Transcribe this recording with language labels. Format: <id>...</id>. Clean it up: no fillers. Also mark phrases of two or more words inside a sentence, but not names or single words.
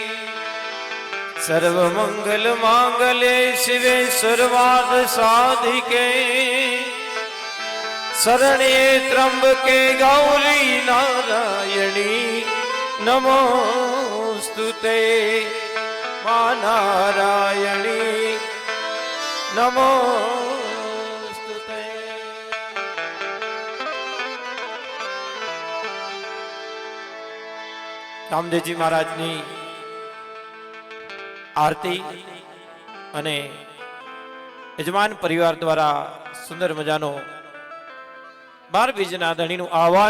<sa>सर्वमंगल मांगले शिवे सर्वार्थ साधिके शरण्ये त्र्यंबके गौरी नारायणी नमोस्तुते मां नारायणी नमोस्तुते।</sa> <gu>રામદેવજી મહારાજની આરતી અને યજમાન પરિવાર દ્વારા સુંદર મજાનો 12 બીજના ધણીનું આહવાન.</gu>